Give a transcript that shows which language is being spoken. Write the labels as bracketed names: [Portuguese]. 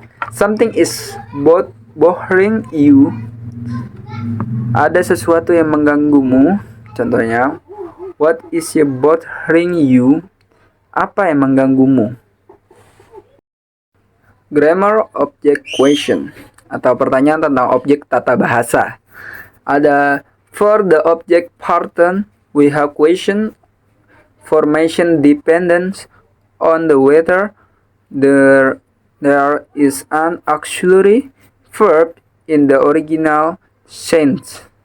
[English] Something is bothering you. [Indonesian] Ada sesuatu yang mengganggumu. Contohnya, [English] what is bothering you? [Indonesian] Apa yang mengganggumu? [English] Grammar object question [Indonesian] atau pertanyaan tentang objek tata bahasa. Ada [English] for the object pattern we have question formation depends on the whether there is an auxiliary verb in the original tense.